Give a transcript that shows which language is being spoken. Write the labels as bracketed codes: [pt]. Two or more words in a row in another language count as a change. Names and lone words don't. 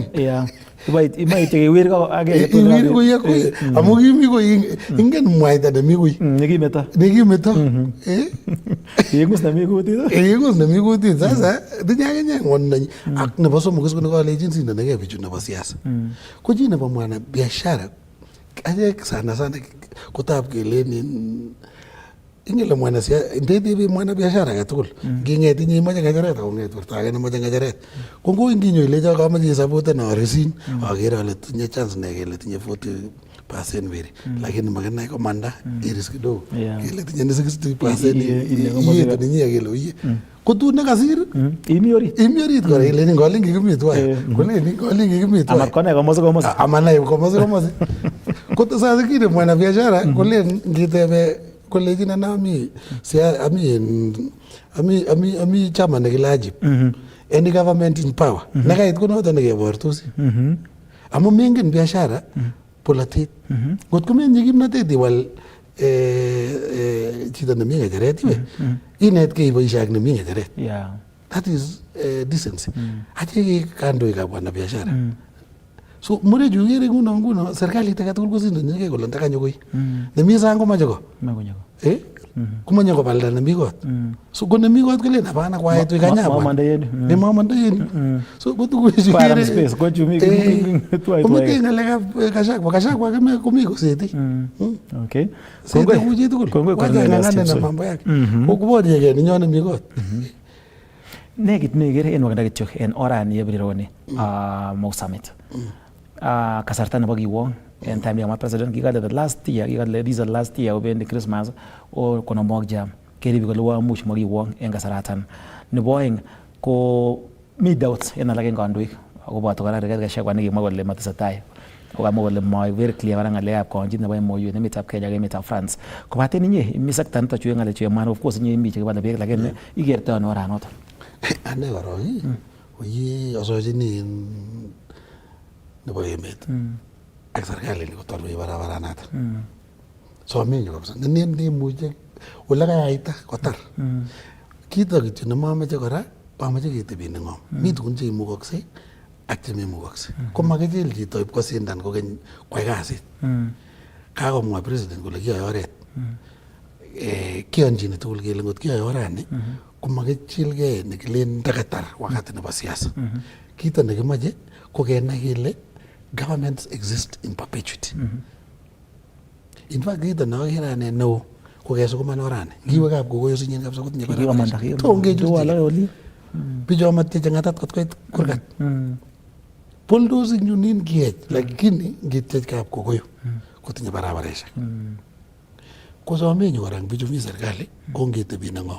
[kln] Imaite kewir agenge. Iwir koye koye. Amu kimi koye ingen mwaita nemi koye. Nekimeto. Yengus nemi kutit. Yengus nemi kutit. Sasa tinye akinye ng'wonindanyi. Ak nebo somok is konekolechin sindanegei bichu nebo siasa. Ko chi nebo [sw] mwana biashara [kln] achek sana kotab kelenin ingele [sw] mwana siasa [kln] ndetebe [sw] mwana biashara [kln] agetugul nging'et inye imache ng'echeret akong'et werto age nemoche ng'echeret ko ngoi nginyo ilecho kamoche isapoten aresin akere ale tinye chance ne kele tinye 40% weri lakini makinai komanda iris kidogo kele tinye ni 60% iyetu ninyi akele uye kotun nekasir imi orit kora ileni ngolin kikimi tuwai koleni ngolin kikimi tuwai amatkonai komosi amanai komosi koto sasa kile [sw] mwana biashara [kln] kolen ngitebe kolejina na ami chama nekile Ajib. [en] Any government in power. [kln] Nekait konoto nekebortosi. Amu mengen biashara polatet. Ngot komenye kimnatet iwal chito nemi ng'echeret iwe. Inetkei iboishe ak nemi ng'echeret. [en] That is decency. [kln] Ache kandoikab wanabiashara. So murechu ikere nguno serikalit age tugul kosindonjigei kole ndakanyo koi. Nemi sang komache ko. Komache kopalda nemi kot. So ko nemi kot kolen hapana kwaet wi kanyabwa. Mamanda yenu. So ko tukuchu ikere space ko chumi tuai. Komite ng'alekab Gachagua komi koseti. Okay. Sete kuchi tugul. [sw] Wacha ng'ang'ane na mambo yake. [kln] Koborchigei ninyo nemi kot. Nekit nekere en wakanda kityo en orani yebirironi Mau Summit. Kasarta nebo kiwong en time yama president kikale [en] the last year [kln] kikale [en] this is the last year [kln] obendi Christmas or kono [en] mock jam [kln] keribe kole wamuch makiwong eng kasaratan. Nebo oeng ko mi doubt en alak eng kandoik akoboto kora Rigathi Gachagua nekimwa kole matesetai kokamwa kole moi [en] very clear [kln] kora ng'alekab kaonjit nebo MOU en emetab Kenya ak emetab France. Kobaten inye imi sekta nito chu ng'alek chu emani [en] of course [kln] inye imi chekibale beek lakini ikertoi ano oranoto? Ane korong oye asochini nebo emet ak serikalit kotorwech barabaranato. Somenyu kabisa nemuche ole kayaita kotar. Kito kityo nemomoche kora amoche ketebie neng'om. Mi tugun cheimukoksei ak chememukoksei. Ko makichil chito ip kosindan kokeny kwai kasit. Kakomwa president kole kiyoe oret. Kiyonchine tugul kele ngot kiyoe orani ko makichilgei nekilen ndakatar wakati nebo siasa. Kito nekimoche ko kenai kele [en] governments exist in perpetuity. [kln] In fact kito neokere ane neo ko kesukuman orani. Ngiwe kap kokoyo sinyen kabisa kotinye barabarani. Tongechuti. Bicho matyeche ng'atat kot koit kurgat. Bulldozer nyunin kiech lakini ngityech kap kokoyo kotinye barabareshek. Ko somenyu kora bichu mi serikali ko ngetebie neng'om.